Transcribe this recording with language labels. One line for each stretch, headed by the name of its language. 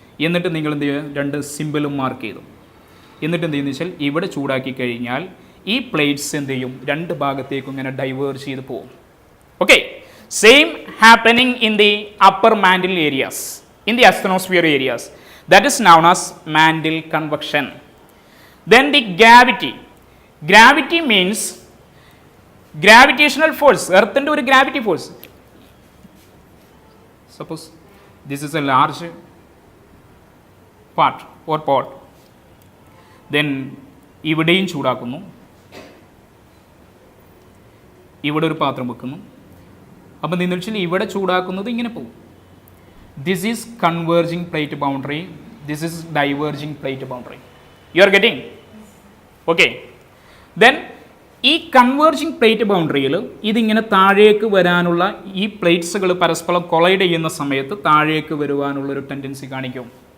Malayalam: എന്നിട്ട് നിങ്ങൾ എന്ത് ചെയ്യുക, രണ്ട് സിമ്പിളും മാർക്ക് ചെയ്തു. എന്നിട്ട് എന്ത് ചെയ്യുന്നത് വെച്ചാൽ ഇവിടെ ചൂടാക്കി കഴിഞ്ഞാൽ ഈ പ്ലേറ്റ്സ് എന്ത് ചെയ്യും, രണ്ട് ഭാഗത്തേക്കും ഇങ്ങനെ ഡൈവേർജ് ചെയ്ത് പോകും.
English: Okay, same happening in the upper mantle areas, in the astrosphere areas. That is known as mantle convection. Then the gravity. Gravity means gravitational force.
Malayalam: Earthinte oru gravity force.
English: Suppose this is a large part or pot.
Malayalam: Then ഇവിടെയും ചൂടാക്കുന്നു, ഇവിടെ ഒരു പാത്രം വെക്കുന്നു. അപ്പം നിങ്ങൾ വെച്ചാൽ ഇവിടെ ചൂടാക്കുന്നത് ഇങ്ങനെ പോകും.
English: This is converging plate boundary. This is diverging plate boundary. You are getting? Okay.
Malayalam: Then ഈ കൺവേർജിങ് പ്ലേറ്റ് ബൗണ്ടറിയിൽ ഇതിങ്ങനെ താഴേക്ക് വരാനുള്ള ഈ പ്ലേറ്റ്സുകൾ പരസ്പരം കൊളൈഡ് ചെയ്യുന്ന സമയത്ത് താഴേക്ക് വരുവാനുള്ളൊരു ടെൻഡൻസി കാണിക്കും.